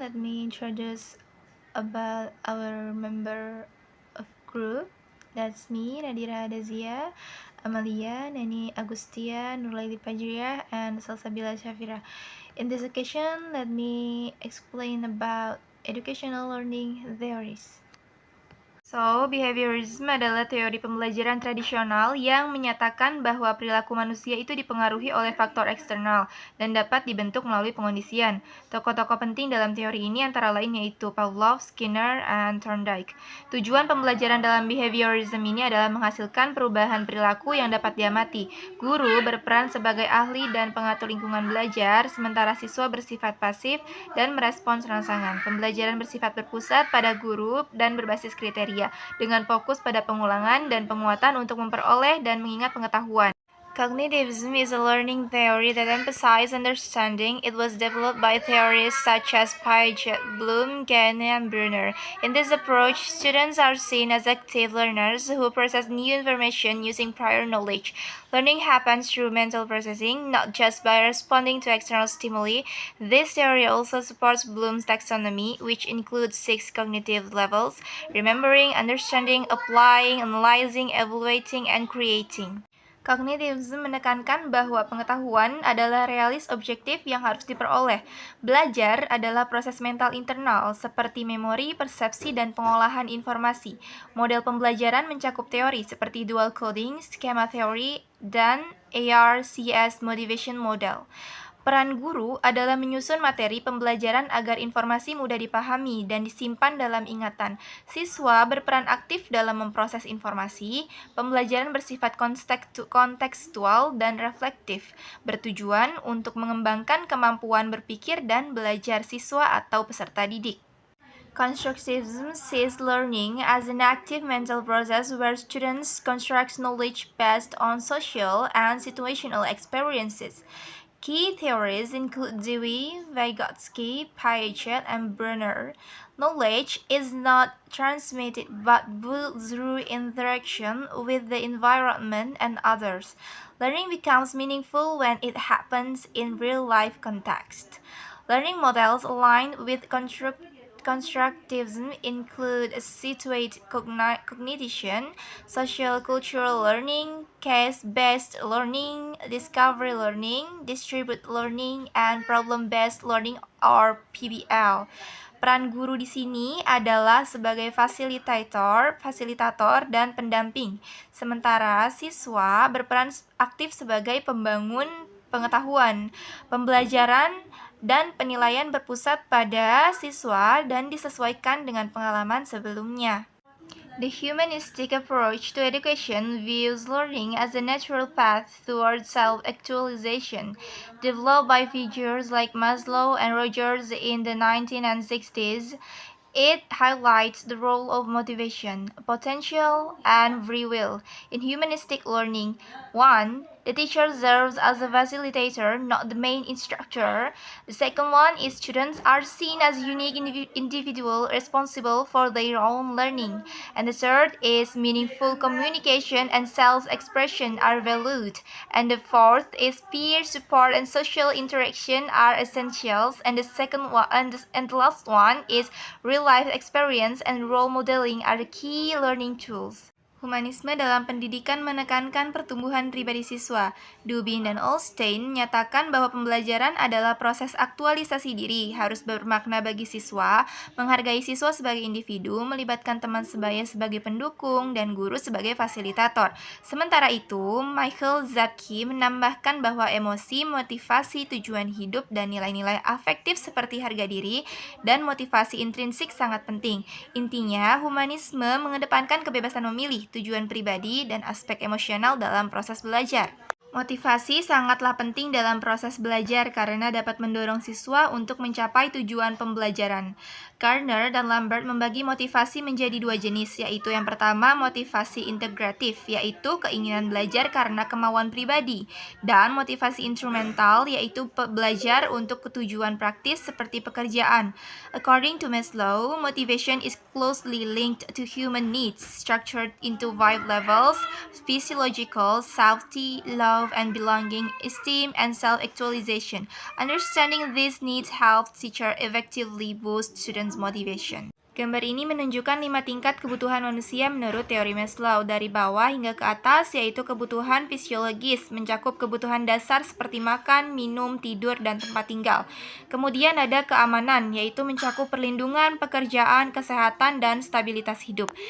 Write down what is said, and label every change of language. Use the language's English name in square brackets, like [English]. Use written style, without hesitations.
[English] Let me introduce about our member of group. That's me, Nadira Adazia, Amalia, Nani Agustia, Nurlaili Fajriah, and Salsabila Shafira. In this occasion, let me explain about educational learning theories. [Indonesian] So, behaviorism adalah teori pembelajaran tradisional yang menyatakan bahwa perilaku manusia itu dipengaruhi oleh faktor eksternal dan dapat dibentuk melalui pengondisian. Tokoh-tokoh penting dalam teori ini antara lain yaitu Pavlov, Skinner, and Thorndike. Tujuan pembelajaran dalam behaviorism ini adalah menghasilkan perubahan perilaku yang dapat diamati. Guru berperan sebagai ahli dan pengatur lingkungan belajar, sementara siswa bersifat pasif dan merespons rangsangan. Pembelajaran bersifat berpusat pada guru dan berbasis kriteria, dengan fokus pada pengulangan dan penguatan untuk memperoleh dan mengingat pengetahuan. [English] Cognitivism is a learning theory that emphasizes understanding. It was developed by theorists such as Piaget, Bloom, Gagne, and Brunner. In this approach, students are seen as active learners who process new information using prior knowledge. Learning happens through mental processing, not just by responding to external stimuli. This theory also supports Bloom's taxonomy, which includes 6 cognitive levels: remembering, understanding, applying, analyzing, evaluating, and creating. [Indonesian] Cognitivism menekankan bahwa pengetahuan adalah realis objektif yang harus diperoleh. Belajar adalah proses mental internal seperti memori, persepsi, dan pengolahan informasi. Model pembelajaran mencakup teori seperti dual coding, schema theory, dan ARCS motivation model. Peran guru adalah menyusun materi pembelajaran agar informasi mudah dipahami dan disimpan dalam ingatan. Siswa berperan aktif dalam memproses informasi. Pembelajaran bersifat kontekstual dan reflektif, bertujuan untuk mengembangkan kemampuan berpikir dan belajar siswa atau peserta didik. [English] Constructivism sees learning as an active mental process where students construct knowledge based on social and situational experiences. Key theories include Dewey, Vygotsky, Piaget, and Brunner. Knowledge is not transmitted but built through interaction with the environment and others. Learning becomes meaningful when it happens in real-life context. Learning models aligned with constructivism include situate cognition, social cultural learning, case-based learning, discovery learning, distributed learning, and problem-based learning or PBL. [Indonesian] Peran guru di sini adalah sebagai fasilitator dan pendamping. Sementara siswa berperan aktif sebagai pembangun pengetahuan. Pembelajaran dan penilaian berpusat pada siswa dan disesuaikan dengan pengalaman sebelumnya. [English] The humanistic approach to education views learning as a natural path towards self-actualization. Developed by figures like Maslow and Rogers in the 1960s, it highlights the role of motivation, potential, and free will in humanistic learning. 1. The teacher serves as a facilitator, not the main instructor. The second one is students are seen as unique individuals responsible for their own learning. And the third is meaningful communication and self-expression are valued. And the fourth is peer support and social interaction are essentials. And the second one and the last one is real-life experience and role modeling are the key learning tools. [Indonesian] Humanisme dalam pendidikan menekankan pertumbuhan pribadi siswa. Dubin dan Olstein menyatakan bahwa pembelajaran adalah proses aktualisasi diri, harus bermakna bagi siswa, menghargai siswa sebagai individu, melibatkan teman sebaya sebagai pendukung, dan guru sebagai fasilitator. Sementara itu, Michael Zapke menambahkan bahwa emosi, motivasi, tujuan hidup, dan nilai-nilai afektif seperti harga diri dan motivasi intrinsik sangat penting. Intinya, humanisme mengedepankan kebebasan memilih, tujuan pribadi, dan aspek emosional dalam proses belajar. Motivasi sangatlah penting dalam proses belajar karena dapat mendorong siswa untuk mencapai tujuan pembelajaran. Gardner dan Lambert membagi motivasi menjadi dua jenis, yaitu yang pertama motivasi integratif, yaitu keinginan belajar karena kemauan pribadi, dan motivasi instrumental, yaitu belajar untuk tujuan praktis seperti pekerjaan. [English] According to Maslow, motivation is closely linked to human needs, structured into 5 levels: physiological, safety, love, love and belonging, esteem, and self-actualization. Understanding these needs helps teacher effectively boost students' motivation. [Indonesian] Gambar ini menunjukkan 5 tingkat kebutuhan manusia menurut teori Maslow, dari bawah hingga ke atas, yaitu kebutuhan fisiologis, mencakup kebutuhan dasar seperti makan, minum, tidur, dan tempat tinggal. Kemudian ada keamanan, yaitu mencakup perlindungan, pekerjaan, kesehatan, dan stabilitas hidup.